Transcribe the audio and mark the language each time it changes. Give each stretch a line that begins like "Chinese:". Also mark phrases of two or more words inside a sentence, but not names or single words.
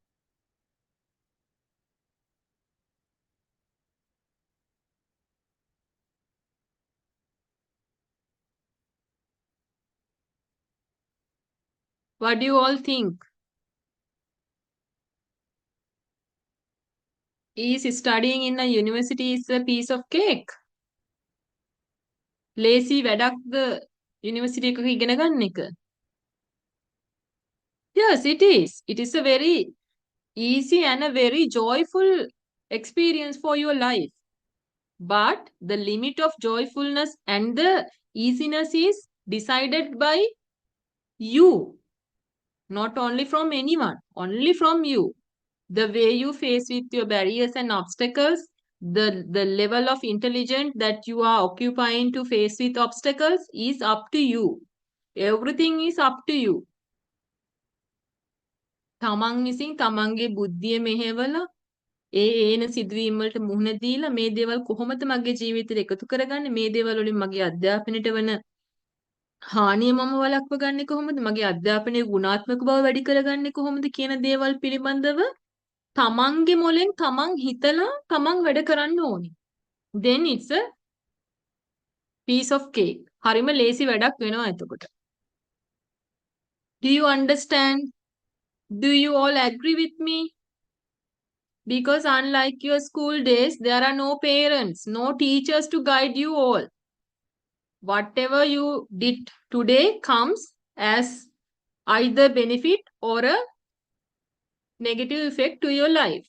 English: What do you all think? Is studying in a university is a piece of cake?
Sinhala: Lazy වැඩක්ද university එකක ඉගෙන ගන්න එක?
English: Yes, it is. It is a very easy and a very joyful experience for your life. But the limit of joyfulness and the easiness is decided by you. Not only from anyone, only from you. The way you face with your barriers and obstacles, the level of intelligence that you are occupying to face with obstacles is up to you. Everything is up to you.
Sinhala: තමන් විසින් තමන්ගේ බුද්ධිය මෙහෙवला ඒ ඒන සිදුවීම් වලට මුහුණ දීලා මේ දේවල් කොහොමද මගේ ජීවිතේට එකතු කරගන්නේ, මේ දේවල් වලින් මගේ අධ්‍යාපනයට වන හානිය මම වළක්ව ගන්නේ කොහොමද, මගේ අධ්‍යාපනයේ ගුණාත්මක බව වැඩි කරගන්නේ කොහොමද කියන දේවල් පිළිබඳව තමන්ගේ මොලෙන් තමන් හිතලා තමන් වැඩ කරන්න ඕනි.
English: Then it's a piece of cake.
Sinhala: හරිම ලේසි වැඩක් වෙනවා එතකොට.
English: Do you understand? Do you all agree with me? Because unlike your school days, there are no parents, no teachers to guide you all. Whatever you did today comes as either benefit or a negative effect to your life.